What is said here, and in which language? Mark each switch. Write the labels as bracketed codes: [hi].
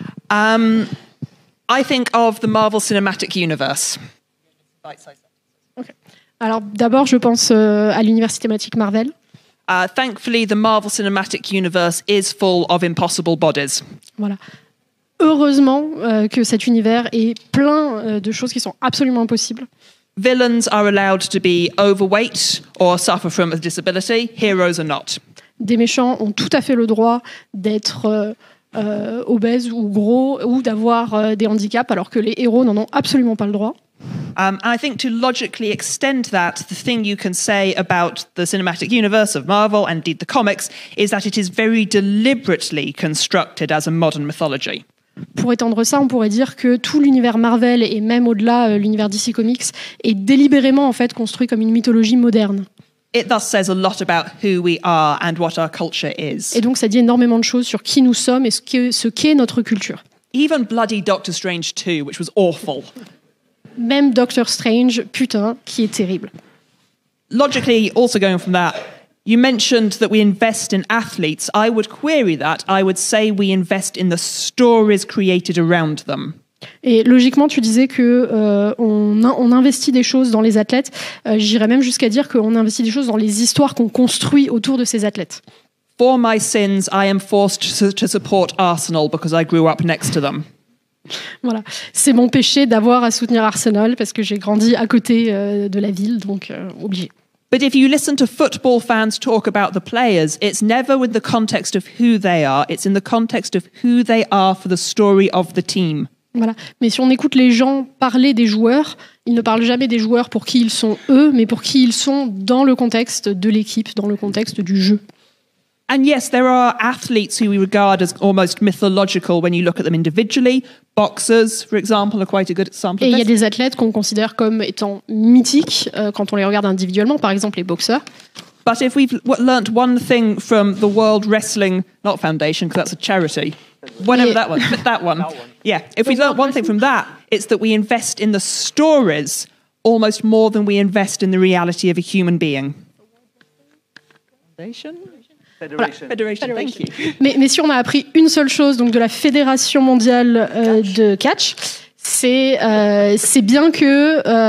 [en] I think of the Marvel Cinematic Universe. [fr] Okay. Alors, d'abord, je pense à l'univers cinématique Marvel. [en] Thankfully, the Marvel Cinematic Universe is full of impossible bodies. [fr] Voilà. Heureusement que cet univers est plein de choses qui sont absolument impossibles. [en] Villains are allowed to be overweight or suffer from a disability. Heroes are not. [fr] Des méchants ont tout à fait le droit d'être obèses ou gros ou d'avoir des handicaps, alors que les héros n'en ont absolument pas le droit. [en] I think to logically extend that, the thing you can say about the cinematic universe of Marvel and indeed the comics is that it is very deliberately constructed as a modern mythology. [fr] Pour étendre ça, on pourrait dire que tout l'univers Marvel et même au-delà l'univers DC Comics est délibérément en fait construit comme une mythologie moderne. [en] It thus says a lot about who we are and what our culture is. [fr] Et donc ça dit énormément de choses sur qui nous sommes et ce qu'est notre culture. [en] Even bloody Doctor Strange 2, which was awful. [fr] Même Doctor Strange, putain, qui est terrible. [en] Logically, also going from that, you mentioned that we invest in athletes. I would query that. I would say we invest in the stories created around them. [fr] Et logiquement, tu disais que on investit des choses dans les athlètes. J'irais même jusqu'à dire qu'on investit des choses dans les histoires qu'on construit autour de ces athlètes. [en] For my sins, I am forced to support Arsenal because I grew up next to them. [fr] Voilà, c'est mon péché d'avoir à soutenir Arsenal parce que j'ai grandi à côté de la ville, donc obligé. [en] But if you listen to football fans talk about the players, it's never with the context of who they are. It's in the context of who they are for the story of the team. [fr] Voilà. Mais si on écoute les gens parler des joueurs, ils ne parlent jamais des joueurs pour qui ils sont eux, mais pour qui ils sont dans le contexte de l'équipe, dans le contexte du jeu. [en] And yes, there are athletes who we regard as almost mythological when you look at them individually. Boxers, for example, are quite a good example [fr] Et [en] of [fr] il y a [en] this. [fr] des athlètes qu'on considère comme étant mythiques quand on les regarde individuellement, par exemple les boxeurs. [en] But if we've learnt one thing from the World Wrestling, not Foundation, because that's a charity, whatever Yeah. that one, but that one. Yeah, if we learnt one thing from that, it's that we invest in the stories almost more than we invest in the reality of a human being. Foundation? Federation, thank you. [fr] Mais si on a appris une seule chose donc de la Fédération mondiale de catch, c'est bien que